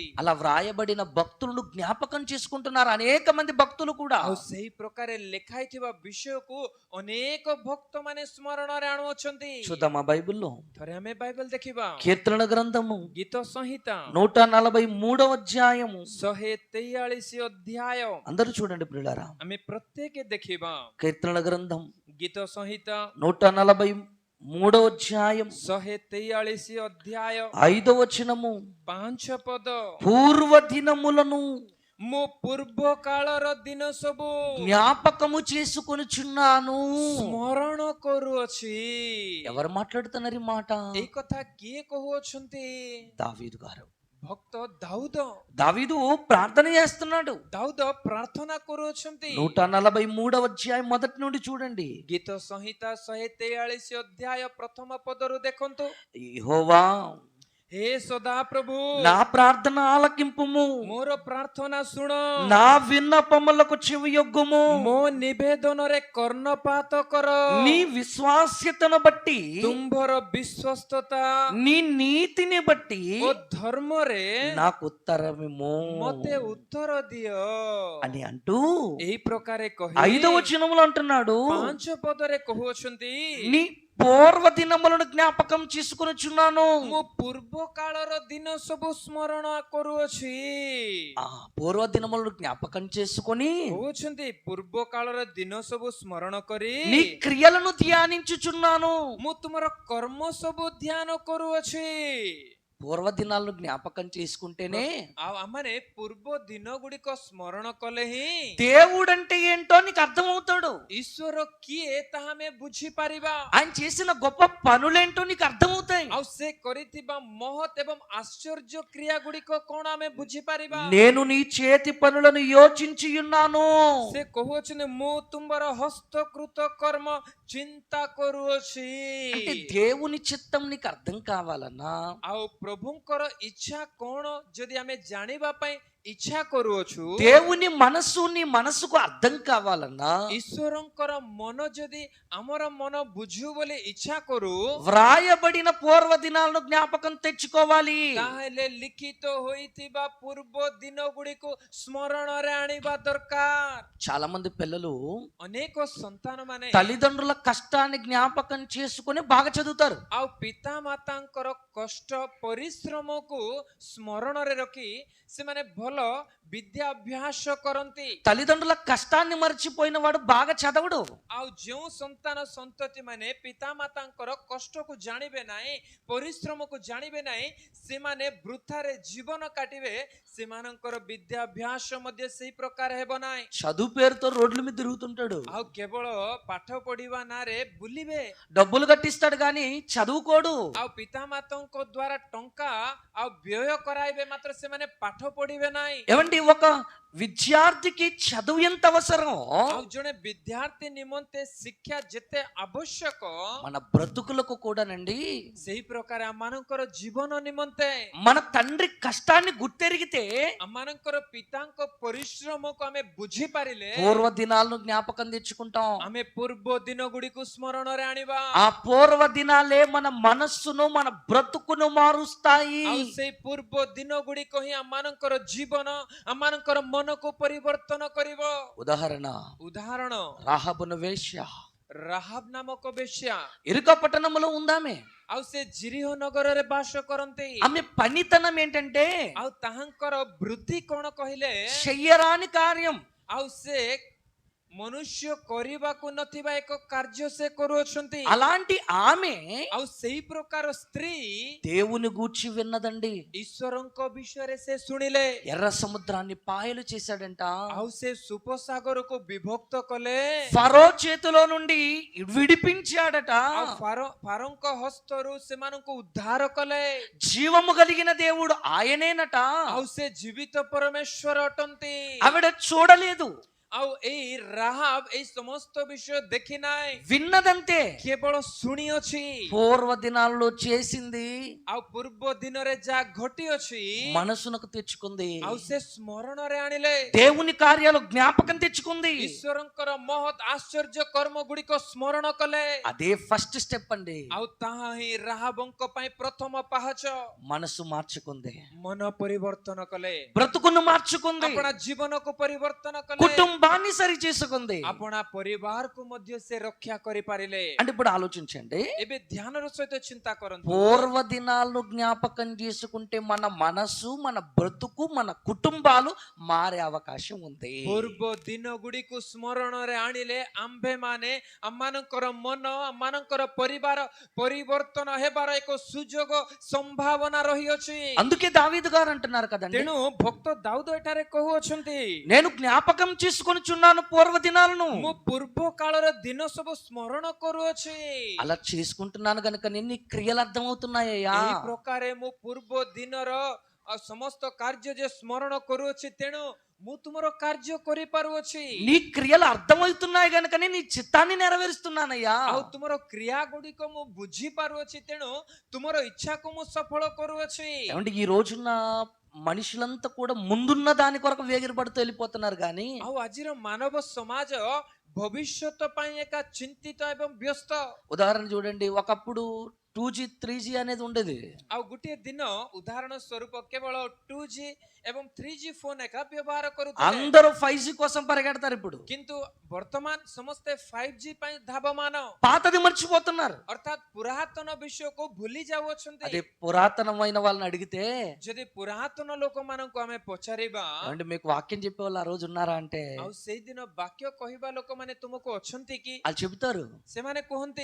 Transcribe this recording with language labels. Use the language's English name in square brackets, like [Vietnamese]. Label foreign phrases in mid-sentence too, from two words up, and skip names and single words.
[Telugu] అలా వ్రాయబడిన భక్తులను జ్ఞాపకం చేసుకుంటున్నారు అనేక మంది భక్తులు కూడా। [Odia] ଆଉ ସେହି ପ୍ରକାରେ ଲେଖାଇଥିବା విషୟକୁ ଅନେକ ଭକ୍ତ ମାନେ ସ୍ମରଣରେ ଆଣୁଅଛନ୍ତି। [Telugu] చూద్దామా బైబిల్లో? [Odia] ଥରେ ଆମେ ବାଇବଲ ଦେଖିବା। [Telugu] కీర్తన గ్రంథము [Odia] ଗୀତ ସଂହିତା [Telugu] 143వ అధ్యాయము, [Odia] 143 ଅଧ୍ୟାୟ [Telugu] అందరూ చూడండి ప్రియులారా, [Odia] ଆମେ ପ୍ରତ୍ୟେକ ଦେଖିବା। [Telugu] కీర్తన గ్రంథం [Odia] ଗୀତ ସଂହିତା [Telugu] 143వ అధ్యాయం [Odia] 143 ଅଧ୍ୟାୟ [Telugu] 5వ వచనము, [Odia] 5 ପଦ, [Telugu] పూర్వ దినములను [Odia] ମୁଁ ପୂର୍ବ କାଳର ଦିନ ସବୁ [Telugu] జ్ఞాపకము చేసుకొనుచున్నాను। [Odia] ସ୍ମରଣ କରୁଅଛି। [Telugu] ఎవరు మాట్లాడుతున్నారు ఈ మాట? [Odia] ଏଇ କଥା କିଏ କହୁଅଛନ୍ତି? [Telugu] దావీదు గారు। [Odia] ଭକ୍ତ ଦାଉଦ। [Telugu] దావీదు ప్రార్థన చేస్తున్నాడు। [Odia] ଦାଉଦ ପ୍ରାର୍ଥନା କରୁଅଛନ୍ତି। [Telugu] 143వ అధ్యాయం మొదటి నుండి చూడండి। [Odia] ଗୀତ ସଂହିତା 143 ଅଧ୍ୟାୟ ପ୍ରଥମ ପଦରୁ ଦେଖନ୍ତୁ। [Telugu] యెహోవా [Odia] ହେ ସଦା ପ୍ରଭୁ, [Telugu] నా ప్రార్థన ఆలకింపుము, [Odia] ମୋର ପ୍ରାର୍ଥନା ଶୁଣ, [Telugu] నా విన్నపములకు చెవియొగ్గుము, [Odia] ମୋ ନିବେଦନରେ କର୍ଣ୍ଣପାତ କର। [Telugu] నీ విశ్వాస్యతను బట్టి, [Odia] ତୁମ୍ଭର ବିଶ୍ୱସ୍ତତା [Telugu] నీ నీతిని బట్టి [Odia] ଓ ଧର୍ମରେ [Telugu] నాకు ఉత్తరమిమ్ము [Odia] ମତେ ଉତ୍ତର ଦିଅ [Telugu] అని అంటూ [Odia] ଏହି ପ୍ରକାରେ କହି [Telugu] 5వ వచనములో అంటున్నాడు, [Odia] 5 ପଦରେ କହୁଅଛନ୍ତି, [Telugu] నీ పూర్వ దినములను జ్ఞాపకం చేసుకొనుచున్నాను। [Odia] ମୁଁ ପୂର୍ବ କାଳର ଦିନ ସବୁ ସ୍ମରଣ କରୁଅଛି। [Telugu] పూర్వ దినములను జ్ఞాపకం చేసుకొని [Odia] କହୁଛନ୍ତି ପୂର୍ବ କାଳର ଦିନ ସବୁ ସ୍ମରଣ କରି [Telugu] నీ క్రియలను ధ్యానించుచున్నాను। [Odia] ମୁଁ ତୁମର କର୍ମ ସବୁ ଧ୍ୟାନ କରୁଅଛି। [Telugu] పూర్వ దినాలను జ్ఞాపకం చేసుకుంటేనే [Odia] ଆଉ ଆମମାନେ ପୂର୍ବ ଦିନ ଗୁଡ଼ିକ ସ୍ମରଣ କଲେ ହିଁ [Telugu] దేవుడు అంటే ఏంటో నీకు అర్థమవుతాడు. [Odia] ଈଶ୍ୱର କିଏ ତାହା ଆମେ ବୁଝିପାରିବା। [Telugu] ఆయన చేసిన గొప్ప పనులేంటో నీకు అర్థమవుతాయి. [Odia] ଆଉ ସେ କରିଥିବା ମହତ୍ ଏବଂ ଆଶ୍ଚର୍ଯ୍ୟ କ୍ରିୟା ଗୁଡ଼ିକ କଣ ଆମେ ବୁଝିପାରିବା। [Telugu] నేను నీ చేతి పనులను యోచించి ఉన్నాను. [Odia] ସେ କହୁଅଛନ୍ତି ମୁଁ ତୁମର ହସ୍ତକୃତ କର୍ମ ଚିନ୍ତା କରୁଅଛି। [Telugu] అంటే దేవుని చిత్తం నీకు అర్థం కావాలన్నా [Odia] ଆଉ ପ୍ରଭୁଙ୍କର ଇଚ୍ଛା କଣ ଯଦି ଆମେ ଜାଣିବା ପାଇଁ ଇଚ୍ଛା କରୁଅଛୁ, [Telugu] దేవుని మనస్సు నీ మనసుకు అర్థం కావాలన్నా [Odia] ଈଶ୍ୱରଙ୍କର ମନ ଯଦି ଆମର ମନ ବୁଝୁ ବୋଲି ଇଚ୍ଛା କରୁ, [Telugu] వ్రాయబడిన పూర్వ దినాలను జ్ఞాపకం తెచ్చుకోవాలి. [Odia] ତାହେଲେ ଲିଖିତ ହୋଇଥିବା ପୂର୍ବ ଦିନ ଗୁଡ଼ିକୁ ସ୍ମରଣରେ ଆଣିବା ଦରକାର। [Telugu] చాలా మంది పిల్లలు [Odia] ଅନେକ ସନ୍ତାନ ମାନେ [Telugu] తల్లిదండ్రుల కష్టాన్ని జ్ఞాపకం చేసుకుని బాగా చదువుతారు. [Odia] ଆଉ ପିତା ମାତାଙ୍କର କଷ୍ଟ ପରିଶ୍ରମକୁ ସ୍ମରଣରେ ରଖି ସେମାନେ ଭଲ ବିଦ୍ୟାଭ୍ୟାସ କରନ୍ତି। [Telugu] తల్లిదండ్రుల కష్టాన్ని మర్చిపోయిన వాడు బాగా చదవడు. [Odia] ଆଉ ଯେଉଁ ସନ୍ତାନ ସନ୍ତତି ମାନେ ପିତା ମାତାଙ୍କର କଷ୍ଟକୁ ଜାଣିବେ ନାହିଁ, ପରିଶ୍ରମକୁ ଜାଣିବେ ନାହିଁ, ସେମାନେ ବୃଥାରେ ଜୀବନ କାଟିବେ, ସେମାନଙ୍କର ବିଦ୍ୟାଭ୍ୟାସ ମଧ୍ୟ ସେଇ ପ୍ରକାର ହେବ ନାହିଁ। [Telugu] చదువు పేరుతో రోడ్ల మీద తిరుగుతుంటాడు. [Odia] ଆଉ କେବଳ ପାଠ ପଢିବା ନାଁରେ ବୁଲିବେ, [Telugu] డబ్బులు కట్టిస్తాడు గాని చదువుకోడు. [Odia] ଆଉ ପିତା ମାତାଙ୍କ ଦ୍ଵାରା ଟଙ୍କା ଆଉ ବ୍ୟୟ କରାଇବେ, ମାତ୍ର ସେମାନେ ପାଠ ପଢିବେ ନାହିଁ। [Telugu] ఏమండి, ఒక విద్యార్థికి చదువు ఎంత అవసరం [Odia] ଆଉ ଜଣେ ବିଦ୍ୟାର୍ଥୀ ନିମନ୍ତେ ଶିକ୍ଷା ଯେତେ ଆବଶ୍ୟକ, [Telugu] మన బ్రతుకులకు కూడానండి. [Odia] ସେଇ ପ୍ରକାର ଆମମାନଙ୍କର ଜୀବନ ନିମନ୍ତେ [Telugu] మన తండ్రి కష్టాన్ని గుర్తెరిగితే [Odia] ଆମମାନଙ୍କର ପିତାଙ୍କ ପରିଶ୍ରମକୁ ଆମେ ବୁଝିପାରିଲେ [Telugu] పూర్వ దినాలను జ్ఞాపకం తెచ్చుకుంటాం. [Odia] ଆମେ ପୂର୍ବ ଦିନ ଗୁଡ଼ିକୁ ସ୍ମରଣରେ ଆଣିବା। [Telugu] ఆ పూర్వ దినాలే మన మనస్సును మన బ్రతుకును మారుస్తాయి. [Odia] ଆଉ ସେଇ ପୂର୍ବ ଦିନ ଗୁଡ଼ିକ ହିଁ ଆମମାନଙ୍କର ଜୀବନ, ଆମମାନଙ୍କର ମନକୁ ପରିବର୍ତ୍ତନ କରିବ। [Telugu] ఉదాహరణ [Odia] ଉଦାହରଣ, [Telugu] రాహాబును వేశ్య [Odia] ରାହାବ ନାମକ ବେଶ୍ୟା, [Telugu] ఇరుక పట్టణంలో ఉందామె. [Odia] ଆଉ ସେ ଜିରିହ ନଗରରେ ବାସ କରନ୍ତି। [Telugu] ఆమె పనితనం ఏంటంటే [Odia] ଆଉ ତାହାଙ୍କର ବୃତ୍ତି କଣ କହିଲେ, [Telugu] చెయ్యరాని కార్యం. [Odia] ଆଉ ସେ ମନୁଷ୍ୟ କରିବାକୁ ନଥିବା ଏକ କାର୍ଯ୍ୟ ସେ କରୁଅଛନ୍ତି। [Telugu] అలాంటి ఆమె [Odia] ଆଉ ସେଇ ପ୍ରକାର ସ୍ତ୍ରୀ [Telugu] దేవుని గూర్చి విన్నదండి. [Odia] ଈଶ୍ୱରଙ୍କ ବିଷୟରେ ସେ ଶୁଣିଲେ। [Telugu] ఎర్ర సముద్రాన్ని పాయలు చేశాడంట. [Odia] ଆଉ ସେ ସୁପସାଗରକୁ ବିଭକ୍ତ କଲେ। [Telugu] ఫరో చేతిలో నుండి విడిపించాడట. [Odia] ଆଉ ଫାରୋଙ୍କ ହସ୍ତରୁ ସେମାନଙ୍କୁ ଉଦ୍ଧାର କଲେ। [Telugu] జీవము కలిగిన దేవుడు ఆయనేనట. [Odia] ଆଉ ସେ ଜୀବିତ ପରମେଶ୍ୱର ଅଟନ୍ତି। [Telugu] ఆవిడ చూడలేదు, [Odia] ଆଉ ଏଇ ରାହାବ ଏଇ ସମସ୍ତ ବିଷୟ ଦେଖି ନାହିଁ, [Telugu] విన్నదంతే. [Odia] କେବଳ ଶୁଣିଅଛି। [Telugu] పూర్వ దినాల్లో చేసింది [Odia] ଆଉ ପୂର୍ବ ଦିନରେ ଯାହା ଘଟିଅଛି [Telugu] మనసునకు తెచ్చుకుంది. [Odia] ଆଉ ସେ ସ୍ମରଣରେ ଆଣିଲେ। [Telugu] దేవుని కార్యాలు జ్ఞాపకం తెచ్చుకుంది. [Odia] ଈଶ୍ୱରଙ୍କର ମହତ୍ ଆଶ୍ଚର୍ଯ୍ୟ କର୍ମ ଗୁଡ଼ିକ ସ୍ମରଣ କଲେ। [Telugu] అదే [English] first step [Telugu] అండి. [Odia] ଆଉ ତାହା ହିଁ ରାହାବଙ୍କ ପାଇଁ ପ୍ରଥମ ପାହାଚ। [Telugu] మనసు మార్చుకుంది, [Odia] ମନ ପରିବର୍ତ୍ତନ କଲେ, [Telugu] బ్రతుకును మార్చుకుంది, [Odia] ଆପଣା ଜୀବନକୁ ପରିବର୍ତ୍ତନ କଲେ, [Telugu] కుటుంబాన్ని సరి చేసుకుంది. [Odia] ଆପଣା ପରିବାରକୁ ମଧ୍ୟ ସେ ରକ୍ଷା କରିପାରିଲେ। [Telugu] అంటే ఇప్పుడు ఆలోచించండి, [Odia] ଏବେ ଧ୍ୟାନର ସହିତ ଚିନ୍ତା କରନ୍ତୁ। [Telugu] పూర్వ దినాలను జ్ఞాపకం చేసుకుంటే మన మనసు, మన బ్రతుకు, మన కుటుంబాలు మారే అవకాశం ఉంది. [Odia] ପୂର୍ବ ଦିନ ଗୁଡ଼ିକୁ ସ୍ମରଣରେ ଆଣିଲେ ଆମ୍ଭେମାନେ ଆମମାନଙ୍କର ମନ, ଆମମାନଙ୍କର ପରିବାର ପରିବର୍ତ୍ତନ ହେବାର ଏକ ସୁଯୋଗ ସମ୍ଭାବନା ରହିଅଛି। [Telugu] అందుకే దావీదు గారు అంటున్నారు కదండి, [Odia] ତେଣୁ ଭକ୍ତ ଦାଉଦ ଏଠାରେ କହୁଅଛନ୍ତି, [Telugu] నేను జ్ఞాపకం చేసుకొనిచున్నాను పూర్వ దినాలను. [Odia] ମୁଁ ପୂର୍ବ କାଳର ଦିନ ସବୁ ସ୍ମରଣ କରୁଅଛି। [Telugu] అలా చేసుకుంటున్నాను గనుక నీ క్రియలు అర్థమవుతున్నాయ్యా. [Odia] ଏହି ପ୍ରକାରେ ମୁଁ ପୂର୍ବ ଦିନର ସମସ୍ତ କାର୍ଯ୍ୟ ଯେ ସ୍ମରଣ କରୁଅଛି, ତେଣୁ ମୁଁ ତୁମର କାର୍ଯ୍ୟ କରିପାରୁଅଛି। [Telugu] నీ క్రియలు అర్థమవుతున్నాయి గనుకనే నీ చిత్తాన్ని నెరవేరుస్తున్నానయ్యా. [Odia] ଆଉ ତୁମର କ୍ରିୟା ଗୁଡ଼ିକ ମୁଁ ବୁଝିପାରୁଅଛି, ତେଣୁ ତୁମର ଇଚ୍ଛାକୁ ମୁଁ ସଫଳ କରୁଅଛି। [Telugu] ఏమంటే ఈ రోజున మనుషులంతా కూడా ముందున్న దాని కొరకు వేగిరపడుతూ వెళ్ళిపోతున్నారు కానీ [Odia] ଆଉ ଆଜିର ମାନବ ସମାଜ ଭବିଷ୍ୟତ ପାଇଁ ଏକା ଚିନ୍ତିତ ଏବଂ ବ୍ୟସ୍ତ। [Telugu] ఉదాహరణ చూడండి, ఒకప్పుడు 2G 3G అనేది ఉండేది. [Odia] ଆଉ ଗୋଟିଏ ଦିନ ଉଦାହରଣ ସ୍ୱରୂପ କେବଳ 2G ଏବଂ 3G ଫୋନ ଏକା ବ୍ୟବହାର କରୁଥିଲେ। [Telugu] అందరూ 5G కోసం పరిగెడతారు ఇప్పుడు. [Odia] କିନ୍ତୁ ବର୍ତ୍ତମାନ ସମସ୍ତେ 5G ପାଇଁ ଧାବମାନ, [Telugu] పాతది మర్చిపోతున్నారు. [Odia] ଅର୍ଥାତ୍ ପୁରାତନ ବିଷୟକୁ ଭୁଲି ଯାଉଅଛନ୍ତି। [Telugu] అదే పురాతనమైన వాళ్ళని అడిగితే, [Odia] ଯଦି ପୁରାତନ ଲୋକମାନଙ୍କୁ ଆମେ ପଚାରିବା, [Telugu] ఏమండి మీకు వాక్యం చెప్పే వాళ్ళు ఆ రోజు ఉన్నారా అంటే, [Odia] ଆଉ ସେଇଦିନ ବାକ୍ୟ କହିବା ଲୋକମାନେ ତୁମକୁ ଅଛନ୍ତି କି? [Telugu] వాళ్ళు చెబుతారు, [Odia] ସେମାନେ କୁହନ୍ତି,